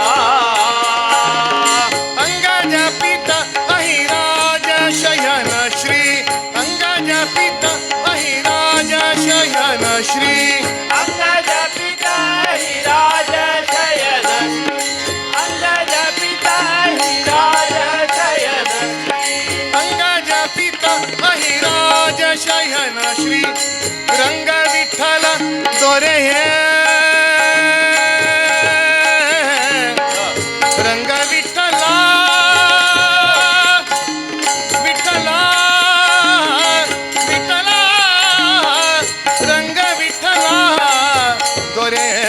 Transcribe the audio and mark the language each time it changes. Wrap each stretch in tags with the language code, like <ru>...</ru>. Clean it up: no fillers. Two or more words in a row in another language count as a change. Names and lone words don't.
<kn>ಅಂಗಜ ಪಿತ ಅಹಿರಾಜ ಶಯನ ಶ್ರೀ ಅಂಗಜ ಪಿತ ಅಹಿರಾಜ ಶಯನ ಶ್ರೀ ಅಂಗಜ ಪಿತ ಹಿರಾಜ ಶಯನ ಶ್ರೀ ಅಂಗಜ ಪಿತ ಹಿರಾಜ ಶಯನ ಶ್ರೀ ಅಂಗಜ ಪಿತ ಅಹಿರಾಜ ಶಯನ ಶ್ರೀ ರಂಗ ವಿಠಲ ದೊರೆಯೇ ರಂಗ ವಿಠಲ ವಿಠಲ ವಿಠಲ ರಂಗ ವಿಠಲ ದೊರೆ</kn>